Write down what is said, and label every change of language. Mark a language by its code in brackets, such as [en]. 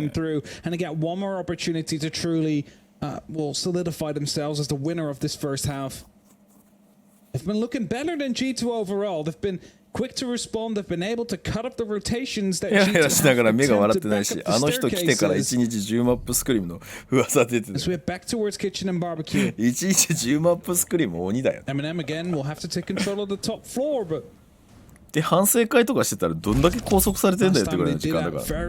[en] coming through, and they get one more opportunity to truly, well, solidify themselves as the winner of this first half. They've been looking better than G2 overall. They've been quick to respond. They've been able to cut up the rotations that G2 have [ja] しながら目が笑ってないし、あの人来てから1日10マップスクリームの噂出てる。 [en] So we're back towards kitchen and barbecue. [ja] 1日10マップスクリーム鬼だよ。 [en] MNM again will have to take control of the top floor, but [ja] で反省会とかしてたらどんだけ拘束されてんだよってぐらいの時間だから。